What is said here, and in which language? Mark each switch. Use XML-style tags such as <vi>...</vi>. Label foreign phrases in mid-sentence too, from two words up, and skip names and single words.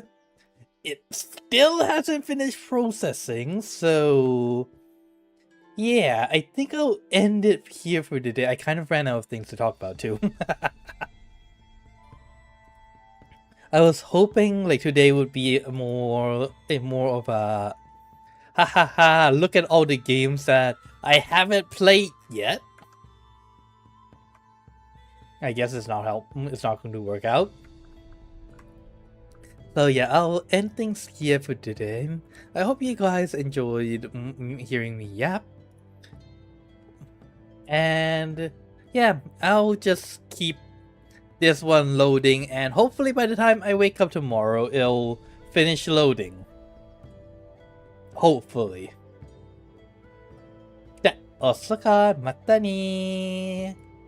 <en>It still hasn't finished processing, so yeah, I think I'll end it here for today. I kind of ran out of things to talk about too. I was hoping like today would be more of a ha ha ha, look at all the games that I haven't played yet. I guess it's not going to work out. So yeah, I'll end things here for today. I hope you guys enjoyed hearing me yap. And yeah, I'll just keep this one loading, and hopefully by the time I wake up tomorrow, it'll finish loading. Hopefully.</en> <ja>じゃあ、おっそか、またねー。</ja>